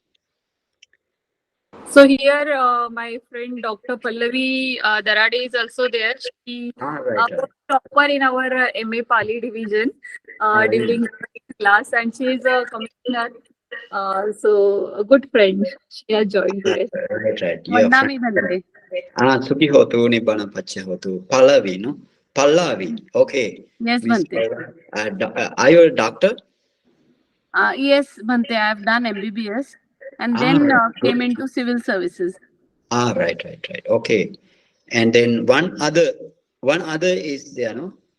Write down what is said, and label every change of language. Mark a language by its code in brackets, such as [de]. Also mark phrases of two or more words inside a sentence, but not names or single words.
[en] So here, my friend Dr. Pallavi Darade is also there. She Right. was topper in our MA Pali division during class, and she is a commissioner. So a good friend. She has joined today. Right. [pi] Vandami Bhante. Sukhi hotu nibbana pacha hotu. [en] Pallavi, no? Pallavi. Okay. Yes, Bhante. Are you a doctor? Yes, Bhante, I have done MBBS and then came into civil services. Right. Okay. And then one other is there, no?